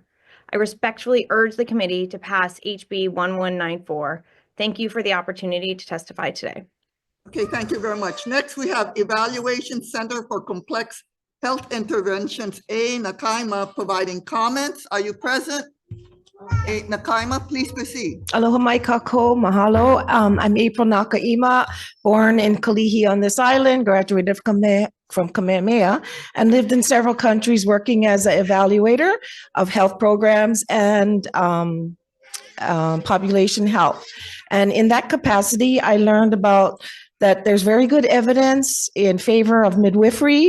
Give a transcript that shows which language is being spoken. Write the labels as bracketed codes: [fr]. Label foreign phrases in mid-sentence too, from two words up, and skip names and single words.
[en] I respectfully urge the committee to pass HB 1194. Thank you for the opportunity to testify today. Okay, thank you very much. Next, we have Evaluation Center for Complex Health Interventions, A. Nakaima, providing comments. Are you present? A. Nakaima, please proceed. [haw] Aloha mai kako, mahalo. [en] I'm April Nakaima, born in Kalihi on this island, graduated from Kamehameha, and lived in several countries working as an evaluator of health programs and population health. And in that capacity, I learned about that there's very good evidence in favor of midwifery.